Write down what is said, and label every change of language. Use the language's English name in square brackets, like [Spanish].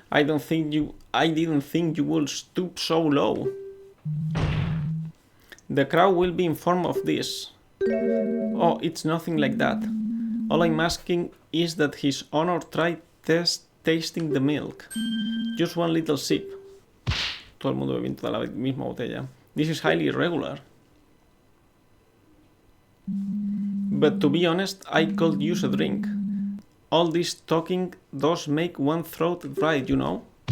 [English] I didn't think you would stoop so low. The crowd will be informed of this. Oh, it's nothing like that. All I'm asking is that His Honor try tasting the milk. Just one little sip. [Spanish] Todo el mundo bebiendo toda la misma botella. [English] This is highly irregular. But to be honest, I could use a drink. All this talking does make one throat dry, you know.